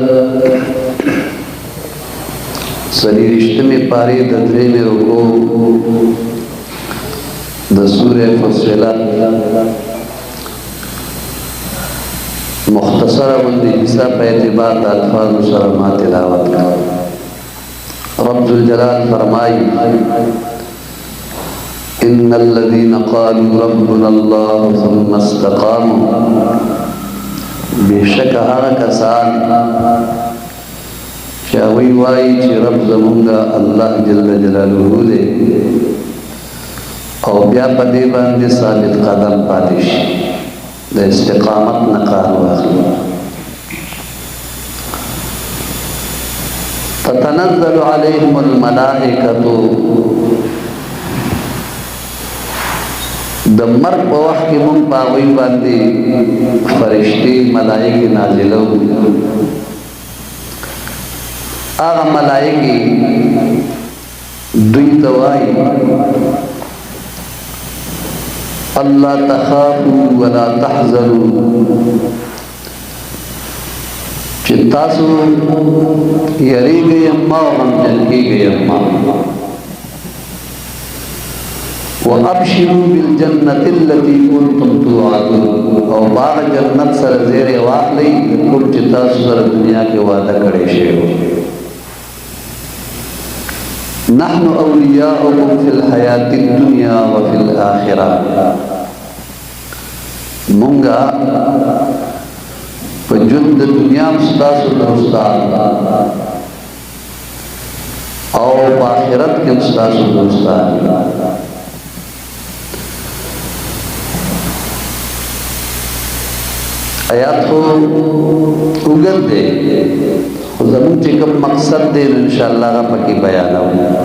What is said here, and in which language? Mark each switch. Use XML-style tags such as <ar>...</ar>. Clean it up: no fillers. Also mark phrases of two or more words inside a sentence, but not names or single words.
<ps>څلېرویشتمې پارې د درېیمې رکوع د سورې فصلت مختصره غوندې حصہ په اعتبار د الفاظو سره ما تلاوت کړه.</ps> <ar>رب الجلال</ar> <ps>فرمائی:</ps> <ar>ان الذين قالوا ربنا الله ثم استقاموا،</ar> <ps>بشک هغه کسان چې هغوی وایي چې رب زمونږ</ps> <ar>الله جل جلاله</ar> <ps>دی او بیا په دې باندې ثابت قدم پاتې شي، د استقامت نه کار واخلي.</ps> <ar>تتنزل عليهم الملائکة،</ar> <ps>د مرګ په وخت کې مونږ په هغوی باندې فرشتې ملائکې نازلو. هغه ملائکې دوی ته وایي:</ps> <ar>الله تخافوا ولا تحزنوا،</ar> <ps>چې تاسو یریږئ اما او غمجن کیږئ اما.</ps> <ar>وابشروا بالجنة التي كنتم توعدون،</ar> <ps>او باغ جنت سره زیره واخلئ کوم چې تاسو سره دنیا کې وعده کړی شوی</ps> <ar>نحن اولیاؤکم فی الحیات الدنیا وفی الاخرہ</ar> <ps>مونږه په ژوند د دنیا ستاسو دوستان او په آخرت کې ستاسو دوستان آیات خو اوږد دی خو زموږ چې کوم مقصد دی انشاءالله هغه پکې بیانوو</ps>